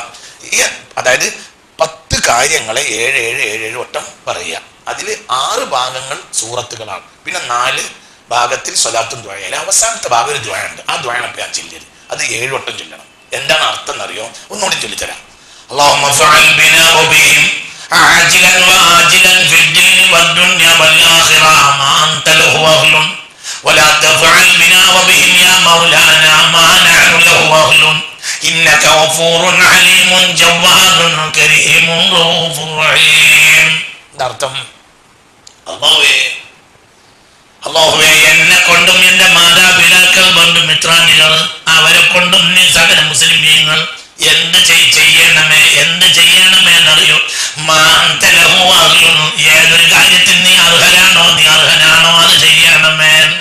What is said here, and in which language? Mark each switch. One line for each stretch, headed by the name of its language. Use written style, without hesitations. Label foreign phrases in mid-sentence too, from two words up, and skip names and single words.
Malayalam: അതായത് 10 കാര്യങ്ങളെ 7 വട്ടം പറയുക. അതിൽ 6 ഭാഗങ്ങൾ സൂറത്തുകളാണ്, പിന്നെ 4 ഭാഗത്തിൽ സ്വലാത്തും ദുആയാണ്. അവസാനത്തെ ഭാഗം ഒരു ദുആയുണ്ട്. ആ ദുആയാണ് ഞാൻ ചൊല്ലിയത്. അത് 7 വട്ടം ചൊല്ലണം. എന്താണ് അർത്ഥം എന്നറിയോ? ഒന്നുകൂടി ചൊല്ലിത്തരാം.
Arabic: اللهم فعل بنا وبهم عاجلا واجلا في الدين والدنيا والآخرة ما أنت له أهل ولا تفعل بنا وبهم يا مولانا ما نحن له أهل إنك غفور عليم جواد كريم رؤوف رحيم.
Malayalam: അർത്ഥം അല്ലാഹുവേ, എന്നെ കൊണ്ടും എന്റെ മാതാപിതാക്കൾ ബന്ധുമിത്രാദികൾ അവരെ കൊണ്ടും നീ സകല മുസ്ലിമീങ്ങൾ എന്ത് ചെയ്യണമേ എന്നറിയോ? ഏതൊരു കാര്യത്തിൽ നീ അർഹനാണോ അത് ചെയ്യണമേ.